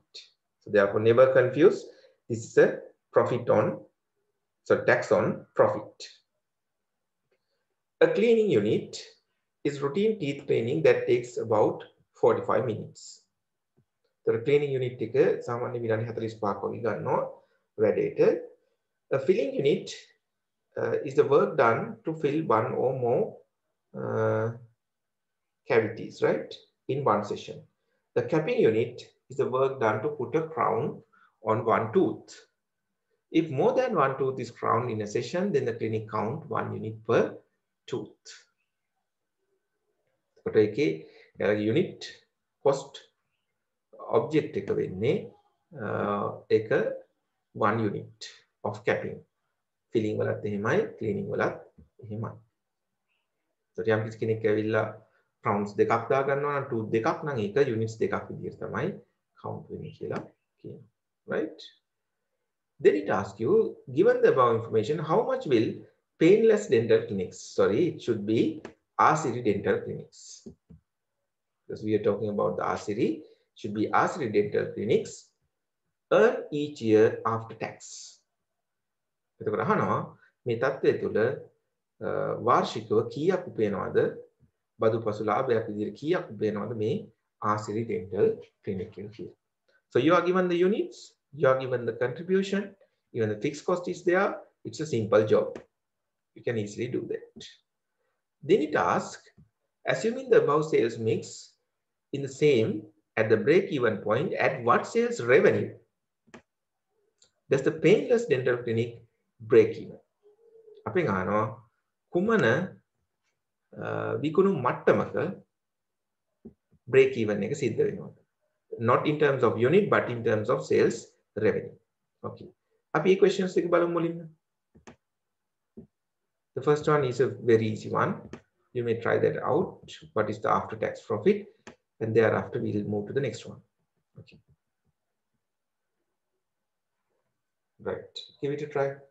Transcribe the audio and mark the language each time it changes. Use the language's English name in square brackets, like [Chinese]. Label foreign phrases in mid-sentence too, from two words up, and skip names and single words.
[English] So therefore, never confuse. This is a profit on, so tax on profit. A cleaning unit is routine teeth cleaning that takes about 45 minutes. The cleaning unit [Sinhala] එක සාමාන්‍ය විනාඩි 45ක් වගේ ගන්නවා වැඩේට. [English] A filling unit is the work done to fill one or more cavities, right, in one session. The capping unit is the work done to put a crown on one tooth. If more than one tooth is crowned in a session, then the clinic count 1 unit per tooth. unit cost object [Sinhala] එක වෙන්නේ එක [English] 1 unit of capping. [Sinhala] Filling වලත් එහෙමයි, cleaning වලත් එහෙමයි. So යම් කිසි කෙනෙක් ඇවිල්ලා crowns දෙකක් දා ගන්නවා නම් tooth දෙකක් නම් ඒක units දෙකක් විදිහට තමයි count වෙන්නේ කියලා කියනවා. [English] Right? Then it asks you, given the above information, how much will painless dental clinics, sorry, it should be R-Series dental clinics. Because we are talking about the R-Series, should be R-Series dental clinics earn each year after tax. [Sinhala] එතකොට අහනවා මේ තත්ත්වය තුළ වාර්ෂිකව කීයක් උපයනවද බදු පසු ලාභයක් විදිහට කීයක් උපයනවද මේ R-Series dental clinic එක කියලා. [English] So you are given the units, you are given the contribution, even the fixed cost is there. It's a simple job. You can easily do that. Then it asks, assuming the above sales mix in the same at the break-even point, at what sales revenue does the painless dental clinic break even? [Sinhala] අපි ගන්නවා කුමන විකුණු මට්ටමක [English] break even [Sinhala] එක සිද්ධ වෙනවද? [English] Not in terms of unit, but in terms of sales revenue. [Sinhala] Okay. අපි මේ questions එක බලමු මුලින්ම. [English] The first one is a very easy one. You may try that out. What is the after-tax profit? And thereafter, we'll move to the next one. Okay. Right. Give it a try.